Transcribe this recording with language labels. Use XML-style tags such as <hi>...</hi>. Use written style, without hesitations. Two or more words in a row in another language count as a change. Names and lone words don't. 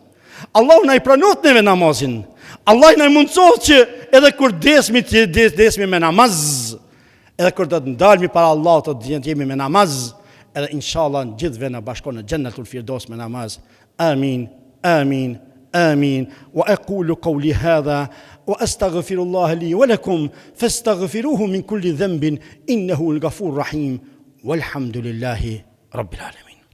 <sq>Allahu na I pranot neve namazin. Allah na I mundsohet që edhe kur desmi me namaz, edhe kur do të ndalmi para Allahut të jemi me namaz, edhe inshallah në gjithëve na bashkon në Jannatul Firdaus me namaz.</sq> <ar>آمين، آمين, آمين. وأقول قولي هذا وأستغفر الله لي ولكم فاستغفروه من كل ذنب إنه الغفور الرحيم والحمد لله رب العالمين.</ar>